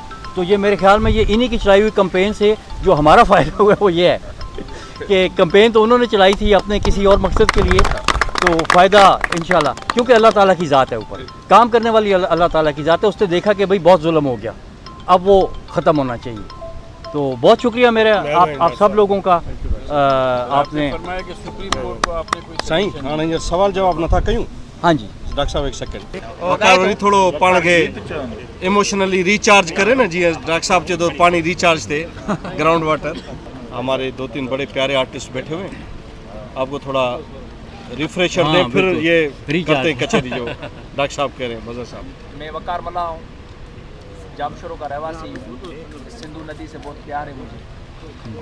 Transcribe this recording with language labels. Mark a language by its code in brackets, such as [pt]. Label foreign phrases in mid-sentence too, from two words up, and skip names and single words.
[hi] तो ये मेरे ख्याल में ये इन्हीं की चलाई हुई कैंपेन से जो हमारा फ़ायदा हुआ है वो ये है कि कैंपेन तो उन्होंने चलाई थी अपने किसी और मकसद के लिए, तो फ़ायदा इंशाल्लाह, क्योंकि अल्लाह ताला की ज़ात है, ऊपर काम करने वाली अल्लाह ताला की ज़ात है। उसने देखा कि भाई बहुत जुल्म हो गया, अब वो ख़त्म होना चाहिए। तो बहुत शुक्रिया मेरे आप सब लोगों का। आपने [sd] साईं हाणे हींअर सवाल जवाब नथा कयूं? [hi] हाँ जी [sd] डॉक्टर साहब एक सेकंड वकार वरी थोड़ो पाण खे [en] emotionally recharge [sd] करे ना, जी डॉक्टर साहब चए तो पानी रिचार्ज थे [en] ground water. [hi] हमारे 2-3 बड़े प्यारे आर्टिस्ट बैठे हुए हैं, आपको थोड़ा रिफ्रेशर हाँ, दें, फिर बिल्कुल। ये करते हैं कचहरी जो डॉक्टर साहब कह रहे हैं। मज़ा साहब मैं वकार मल्ला हूँ, जामशोरों का रहवासी हूँ, सिंधु नदी से बहुत प्यार है मुझे।